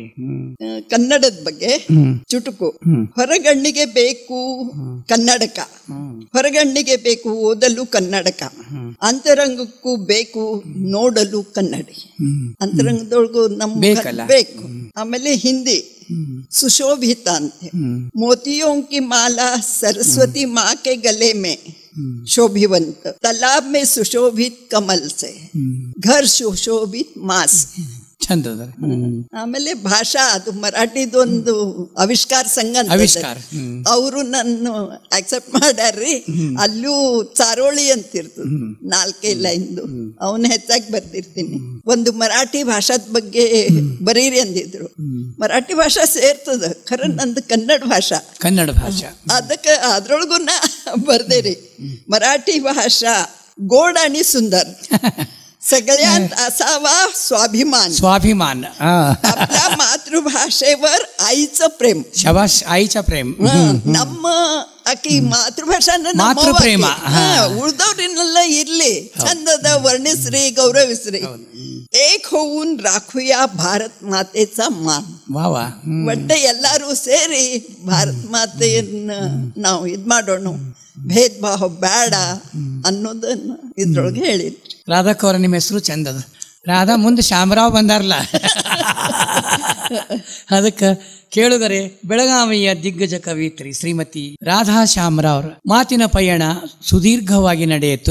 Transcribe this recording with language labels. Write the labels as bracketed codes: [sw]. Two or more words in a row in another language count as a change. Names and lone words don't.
[kn] ಕನ್ನಡದ ಬಗ್ಗೆ ಚುಟುಕು. ಹೊರಗಣ್ಣಿಗೆ ಬೇಕು ಕನ್ನಡಕ, ಹೊರಗಣ್ಣಿಗೆ ಬೇಕು ಓದಲು ಕನ್ನಡಕ, ಅಂತರಂಗಕ್ಕೂ ಬೇಕು ನೋಡಲು ಕನ್ನಡಿ. ಅಂತರಂಗದೊಳಗೂ ನಮ್ಗೆ ಬೇಕು. ಆಮೇಲೆ ಹಿಂದಿ [hi] सुशोभित मोतियों की माला सरस्वती माँ के गले में शोभिवंत, तालाब में सुशोभित कमल से, घर सुशोभित माँ से. [kn] ಆಮೇಲೆ ಭಾಷಾ ಅದು ಮರಾಠಿದೊಂದು ಆವಿಷ್ಕಾರ ಸಂಘ ಅವರು ನನ್ನ ಆಕ್ಸೆಪ್ಟ್ ಮಾಡ್ಯಾರ್ರಿ. ಅಲ್ಲೂ ಚಾರೋಳಿ ಅಂತಿರ್ತದ 4 ಲೈನ್ದು, ಅವನ್ನ ಹೆಚ್ಚಾಗಿ ಬರ್ತಿರ್ತೀನಿ. ಒಂದು ಮರಾಠಿ ಭಾಷಾದ ಬಗ್ಗೆ ಬರೀರಿ ಅಂದಿದ್ರು. ಮರಾಠಿ ಭಾಷಾ ಸೇರ್ತದ, ಖರೆ ನಂದು ಕನ್ನಡ ಭಾಷಾ. ಅದಕ್ಕೆ ಅದ್ರೊಳಗೂ ನಾ ಬರ್ದೇರಿ. [mr] ಮರಾಠी भाषा गोड आणि सुंदर, सगळ्यात असावा स्वाभिमान. आपल्या मातृभाषेवर आईचं प्रेम. शाबाश, आईचं प्रेम. [kn] ನಮ್ಮ ಆಕಿ ಮಾತೃಭಾಷಾನ ಉಳ್ದವ್ರಿನೆಲ್ಲ ಇರ್ಲಿ, ಚಂದದ ವರ್ಣಿಸ್ರಿ, ಗೌರವಿಸ್ರಿ. [mr] एक होऊन राखूया भारत मातेचा मान. [kn] ವಾ ವಾ. ಒಟ್ಟೆ ಎಲ್ಲರೂ ಸೇರಿ ಭಾರತ ಮಾತೆಯನ್ನ ನಾವು ಮಾಡೋಣ, ಭೇದ ಭಾವ ಬೇಡ ಅನ್ನೋದನ್ನ ಇದ್ರೊಳಗೆ ಹೇಳಿದ್ರು. ರಾಧಕ್ಕ ಅವರ ನಿಮ್ಮ ಹೆಸರು ಚಂದದ. ರಾಧಾ ಮುಂದೆ ಶಾಮರಾವ್ ಬಂದಾರಲ್ಲ, ಅದಕ್ಕೆ ಕೇಳುಗರೆ ಬೆಳಗಾವಿಯ ದಿಗ್ಗಜ ಕವಿತ್ರಿ ಶ್ರೀಮತಿ ರಾಧಾ ಶಾಮರಾವ್ ಅವರ ಮಾತಿನ ಪಯಣ ಸುದೀರ್ಘವಾಗಿ ನಡೆಯಿತು.